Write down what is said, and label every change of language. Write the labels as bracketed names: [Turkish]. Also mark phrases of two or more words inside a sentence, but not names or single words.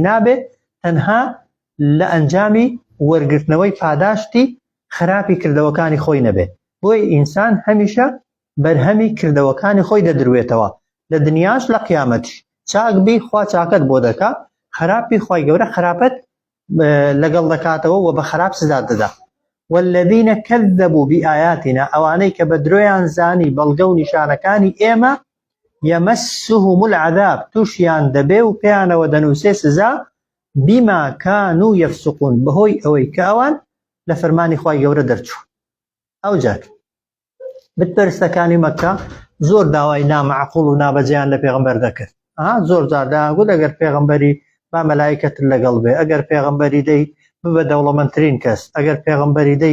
[Central Kurdish] نابێ تەنها لە ئەنجامی وەرگرتنەوەی پاداشتی خراپی کردەوەکانی خۆی نەبێ بۆی ئینسان هەمیشە بەرهەمی کردەوەکانی خۆی دەدروێتەوە لە دنیاش لە قیامەتیش چاک بی خوا چاکت بۆ دەکا خراپی خوای گەورە خراپەت لەگەڵ دەکاتەوە و بە خراپ سزا دەدا [Arabic] والذين كذبوا بآياتنا [Central Kurdish] ئەوانەی کە بە درۆیان زانی بەڵگە و نیشانەکانی ئێمە [Arabic] يمسهم العذاب [Central Kurdish] تووشیان دەبێ و پێیانەوە دەنووسێ سزا [Arabic] بما كانوا يفسقون [Central Kurdish] بەهۆی ئەوەی کە ئەوان لە فەرمانی خوای گەورە دەرچوون ئەوجار بتپەرستەکانی مەککە زۆر داوای نامەعقوڵ و نابەجێیان لە پێغەمبەر دەکرد زۆر جار داگوت ئەگەر پێغەمبەری با مەلایکەتر لەگەڵ بێ ئەگەر پێغەمبەری دەی ببە دەوڵەمەندترین کەس ئەگەر پێغەمبەری دەی